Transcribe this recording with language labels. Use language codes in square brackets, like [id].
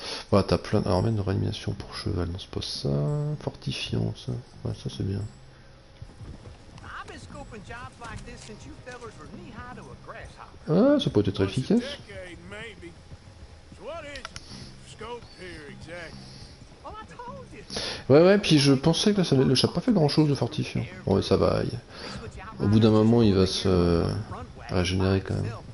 [fr] Voilà, t'as plein. Alors, même de réanimation pour cheval. Non, c'est pas ça. Fortifiant, ça. Ouais, ça c'est bien. [en] I've been scoping jobs like this since you fellers were knee-high to a grasshopper. [fr] Ah, ça peut être efficace. [en] Decade, maybe. So what is scope here exactly? Well, I told you. [fr] Ouais, puis je pensais que là, le chat n'a pas fait grand chose de fortifiant. Bon, mais ça va. Au bout d'un moment, il va se régénérer quand même.